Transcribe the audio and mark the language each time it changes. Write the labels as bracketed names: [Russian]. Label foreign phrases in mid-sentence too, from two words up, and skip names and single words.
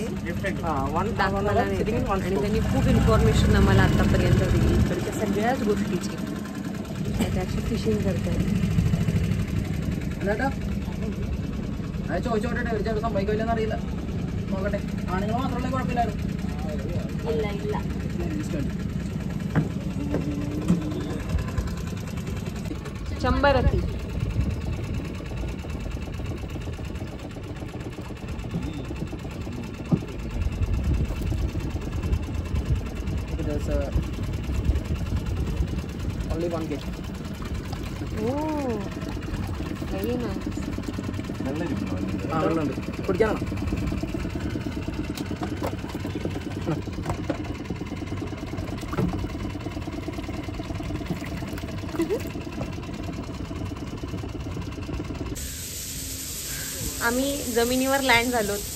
[English] Different. [Marathi] दाखवायला नेते. आणि त्यांनी खूप इन्फॉर्मेशन आम्हाला आतापर्यंत दिली इकडच्या सगळ्याच गोष्टीची. त्याची फिशिंग करतायत. [Malayalam] ചോദിച്ചോട്ടെ സംഭവിക്കില്ലെന്ന് അറിയില്ല. നോക്കട്ടെ. ആണുങ്ങൾ മാത്രമല്ലേ കുഴപ്പമില്ലായിരുന്നു. ഇല്ല ഇല്ല. [Marathi] शंभरती. [English] There's only one gate. Oh, very nice. [Malayalam] വെള്ളമുണ്ട്. കുടിക്കാനാണോ? [Marathi] आम्ही जमिनीवर लँड झालो.